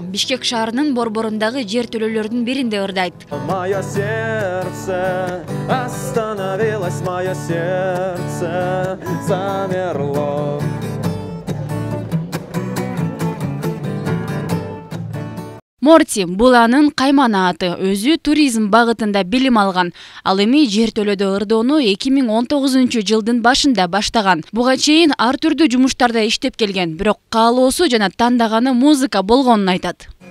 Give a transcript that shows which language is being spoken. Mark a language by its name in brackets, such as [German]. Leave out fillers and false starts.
[Kyrgyz] Бишкек шаарынын борборундагы жер төлөлөрдүн биринде ырдайт. [Russian] Мое сердце остановилось, мое сердце замерло. [Kyrgyz] Морти бул анын каймана аты. Өзү туризм багытында билим алган. Ал эми жер төлөдө ырдоону 2019 жылдын башында баштаган. Буга чейин ар түрдүү жумуштарда иштеп келген, бирок каалоосу жана тандаганы музыка болгонун айтат.